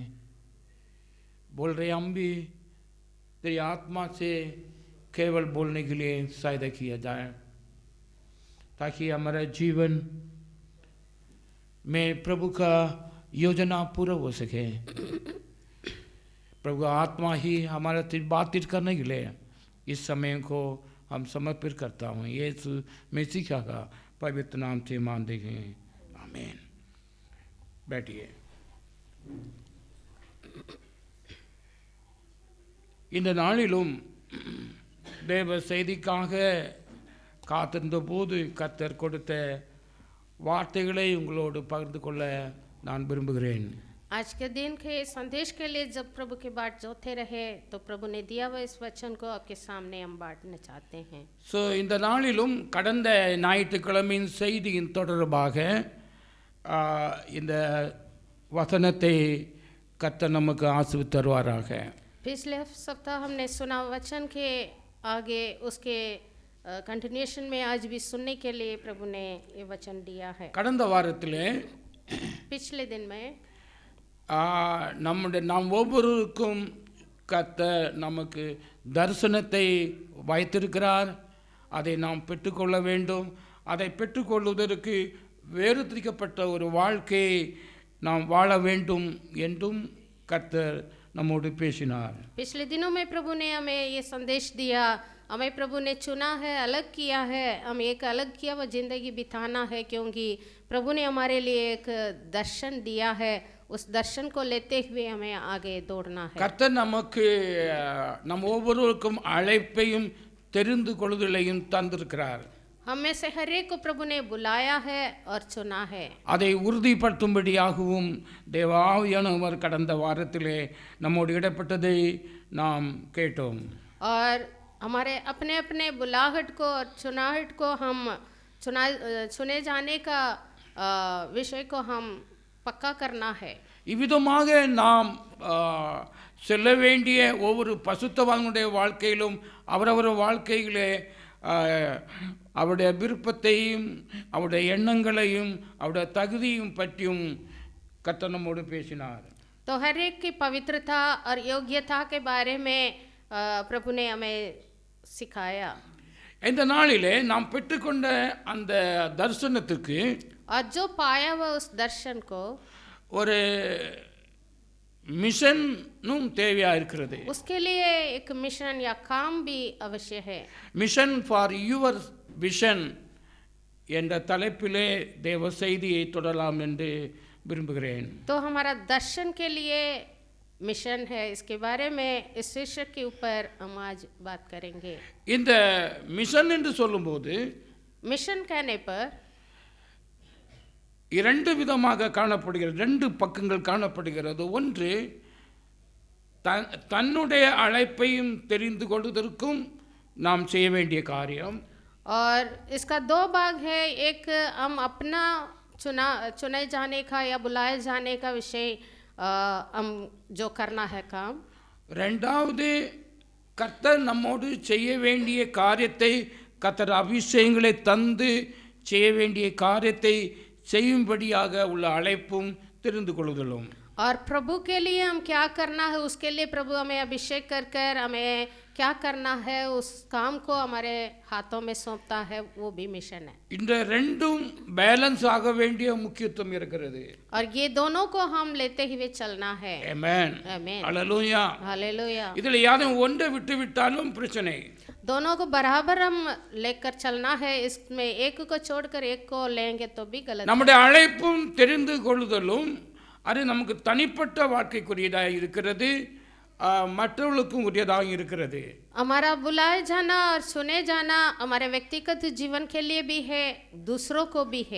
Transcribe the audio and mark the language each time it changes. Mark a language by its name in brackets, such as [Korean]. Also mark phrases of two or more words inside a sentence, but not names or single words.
[Hindi] बोल रहे हम भी तेरी आत्मा से केवल बोलने के लिए सहायता किया जाए, ताकि हमारा जीवन में प्रभु का योजना पूरा हो सके। प्रभु आत्मा ही हमारा बातचीत करने के लिए इस समय को हम समर्पित करता हूँ। यीशु मसीह का पवित्र नाम से मान देंगे, आमीन। बैठिए। [Tamil] இந்த நாளிலும் தேவ செய்திக்காக காத்திருந்த போது கர்த்தர் கொடுத்த வார்த்தைகளை உங்களோடு பகிர்ந்து கொள்ள நான் விரும்புகிறேன். [Hindi] आज के दिन के संदेश के लिए जब प्रभु की बात जोते रहे तो प्रभु ने दिया हुआ इस वचन को आपके सामने हम बांटना चाहते हैं। [Tamil] இந்த நாளிலும் கடந்த ஞாயிற்றுக்கிழமையின் செய்தியின் தொடர்பாக இந்த வசனத்தை கர்த்தர் நமக்கு ஆசீர்வதித்து தருவாராக। [Hindi] पिछले सप्ताह हमने सुना वचन के आगे उसके कंटिन्यूएशन में आज भी सुनने के लिए प्रभु ने ये वचन दिया है। [Tamil] கடந்த வாரத்திலே [Hindi] पिछले दिन में [Tamil] நாம் ஒவ்வொருவருக்கும் கர்த்தர் நமக்கு தரிசனத்தை வைத்திருக்கிறார். அதை நாம் பெற்றுக்கொள்ள வேண்டும். அதை பெற்றுக்கொள்வதற்கு வேறுதிரிக்கப்பட்ட ஒரு வாழ்க்கையை நாம் வாழ வேண்டும் என்றும் கர்த்தர் நம்மோடு பேசினார்। [Hindi] पिछले दिनों में प्रभु ने हमें ये संदेश दिया, हमें प्रभु ने चुना है, अलग किया है, हम एक अलग किया हुआ जिंदगी बिताना है, क्योंकि प्रभु ने हमारे लिए एक दर्शन दिया है। उस दर्शन को लेते हुए हमें आगे दौड़ना है। [Tamil] கர்த்தர் நமக்கு நம் ஒவ்வொருவருக்கும் அழைப்பையும் தெரிந்து கொள்ளுதலையும் தந்திருக்கிறார்। [Hindi] हम में से हर एक को प्रभु ने बुलाया है और चुना है। [Tamil] அதை உறுதிப்படுத்தும்படியாகவும் தேவ ஆவியானவர் கடந்த வாரத்திலே நம்மோடு இடப்பட்டதை நாம் கேட்டோம்। [Hindi] और हमारे अपने अपने बुलाहट को और चुनाहट को हम चुने जाने का विषय को हम पक्का करना है। [Tamil] இவ்விதமாக நாம் செல்ல வேண்டிய ஒவ்வொரு பசுத்தவான்களுடைய வாழ்க்கையிலும் அவரவர் வாழ்க்கையிலே அவருடைய விருப்பத்தையும் அவருடைய எண்ணங்களையும் அவருடைய தகுதியும் பற்றியும் கர்த்தர் நம்மோடு பேசினார்। [Hindi] तो हर एक की पवित्रता और योग्यता के बारे में प्रभु ने हमें सिखाया। [Tamil] இந்த நாளிலே நாம் பெற்றுக்கொண்ட அந்த தரிசனத்துக்கு [Hindi] और जो पाया हुआ उस दर्शन को [Tamil] ஒரு மிஷனும் தேவையா இருக்கிறது। [Hindi] उसके लिए एक मिशन या काम भी अवश्य है। [English] mission for your vision [Tamil] என்ற தலைப்பிலே தேவ செய்தியை தொடரலாம் என்று விரும்புகிறேன்। [Hindi] तो हमारा दर्शन के लिए मिशन है, इसके बारे में इस शीर्षक के ऊपर हम आज बात करेंगे। [Tamil] இந்த மிஷன் என்று சொல்லும்போது [Hindi] मिशन कहने पर [Tamil] இரண்டு விதமாக காணப்படுகிறது, ரெண்டு பக்கங்கள் காணப்படுகிறது। ஒன்று தன்னுடைய அழைப்பையும் தெரிந்து கொள்வதற்கும் நாம் செய்ய வேண்டிய காரியம், [Hindi] और इसका दो भाग है, एक हम अपना चुने जाने का या बुलाए जाने का विषय हम जो करना है काम, [Tamil] ரெண்டாவது கர்த்தர் நம்மோடு செய்ய வேண்டிய காரியத்தை, கர்த்தர் அபிஷேகங்களை தந்து செய்ய வேண்டிய காரியத்தை செய்யும்படியாக உள்ள அழைப்பும் தெரிந்து கொள்ளுதலும். [Hindi] और प्रभु के लिए हम क्या करना है, उसके लिए प्रभु हमें अभिषेक कर कर हमें क्या करना है, उस काम को हमारे हाथों में सौंपता है, वो भी मिशन है. [Tamil] இந்த ரெண்டும் பேலன்ஸ் ஆக வேண்டிய முக்கியத்துவம் இருக்கிறது. [Hindi] और ये दोनों को हम लेते हुए चलना है. [Tamil] ஆமென். [Hindi] आमीन. [Tamil] ஹல்லேலூயா. [Hindi] हालेलुया. [Tamil] இதுல யாரும் ஒன்றை விட்டு விட்டாலும் பிரச்சனை. [Hindi] दोनों को बराबर हम लेकर चलना है, इसमें एक को छोड़कर एक को लेंगे तो भी गलत. [Tamil] நம்முடைய அழைப்பும் தெரிந்து கொள்ளுதலும் அது நமக்கு தனிப்பட்ட வாழ்க்கைக்குரியதாக இருக்கிறது, மற்றவர்களுக்கும் உரியதாக இருக்கிறது. [Hindi] हमारा बुलाए जाना और सुने जाना हमारे व्यक्तिगत जीवन के लिए भी है, दूसरों को भी है.